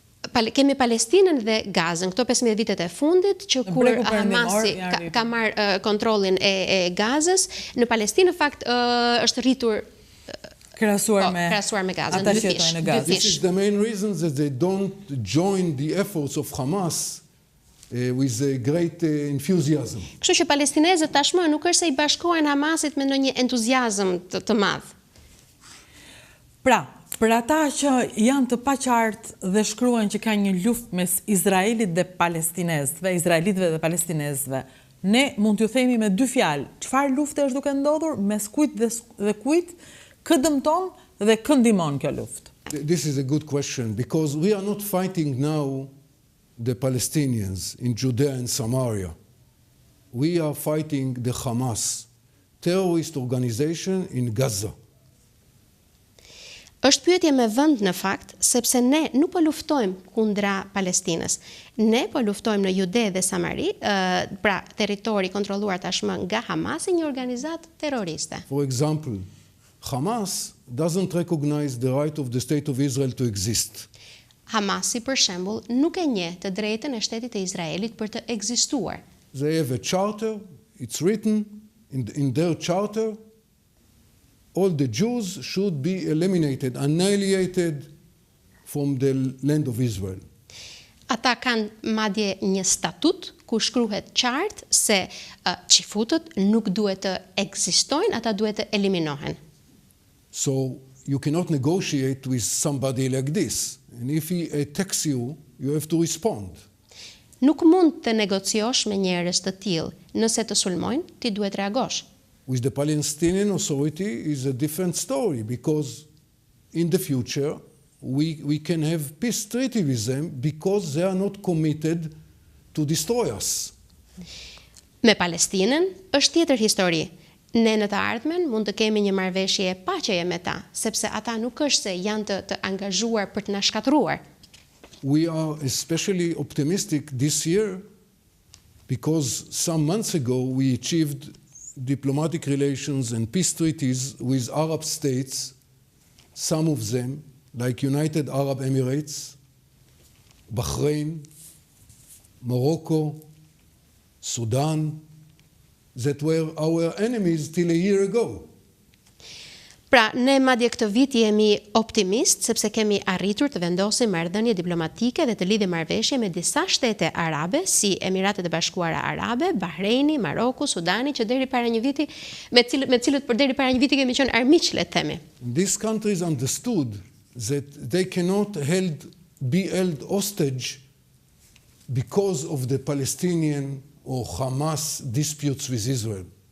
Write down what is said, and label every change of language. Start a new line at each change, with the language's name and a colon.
Albanian: Kemi Palestinën dhe Gazën, këto 15 vitet e fundit, që kur Hamasi ka marrë kontrollin e Gazës, në Palestinë në fakt është rritur krahasuar me Gazën. Ata që jetojnë në Gazë.
English: This is the main reason that they don't join the efforts of Hamas with a great enthusiasm.
Albanian: Kështu që palestinezët tashmë nuk është se i bashkohen Hamasit me ndonjë entuziazëm të madh. Pra, për ata që janë të paqartë dhe shkruan që ka një luftë mes Izraelit dhe palestinezëve, izraelitëve dhe palestinezëve, ne mund t'ju themi me 2 fjalë, çfarë lufte është duke ndodhur, mes kujt dhe kujt, kë dëmton dhe kë ndihmon kjo luftë?
English: This is a good question, because we are not fighting now the Palestinians in Judea and Samaria. We are fighting the Hamas, terrorist organization in Gaza.
Albanian: Është pyetje me vend në fakt, sepse ne nuk po luftojmë kundra Palestinës. Ne po luftojmë në Jude dhe Samari, pra territori kontrolluar tashmë nga Hamasi, një organizatë terroriste.
English: For example, Hamas doesn't recognize the right of the state of Israel to exist.
Albanian: Hamasi, për shembull, nuk e njeh të drejtën e shtetit të Izraelit për të ekzistuar.
English: They have a charter, it's written in their charter, all the Jews should be eliminated, annihilated from the land of Israel.
Albanian: Ata kanë madje një statut ku shkruhet qartë se qifutët nuk duhet të ekzistojnë, ata duhet të eliminohen.
English: So you cannot negotiate with somebody like this. And if he attacks you, you have to respond.
Albanian: Nuk mund të negociosh me njerëz të tillë. Nëse të sulmojnë, ti duhet reagosh.
English: With the Palestinian Authority is a different story, because in the future we can have peace treaty with them because they are not committed to destroy us.
Albanian: Me Palestinën është tjetër histori. Ne në të ardhmen mund të kemi një marrëveshje paqeje me ta, sepse ata nuk është se janë të angazhuar për të na shkatruar.
English: We are especially optimistic this year because some months ago we achieved diplomatic relations and peace treaties with Arab states, some of them, like United Arab Emirates, Bahrain, Morocco, Sudan, that were our enemies till a year ago.
Albanian: Pra, ne madje këtë vit jemi optimist, sepse kemi arritur të vendosim marrëdhënie diplomatike dhe të lidhim marrëveshje me disa shtete arabe, si Emiratet e Bashkuara Arabe, Bahreini, Maroku, Sudani, që deri para një viti, me cilët për deri para një viti kemi qenë armiq, le të themi.
English: These countries understood that they cannot be held hostage because of the Palestinian or Hamas disputes with Israel.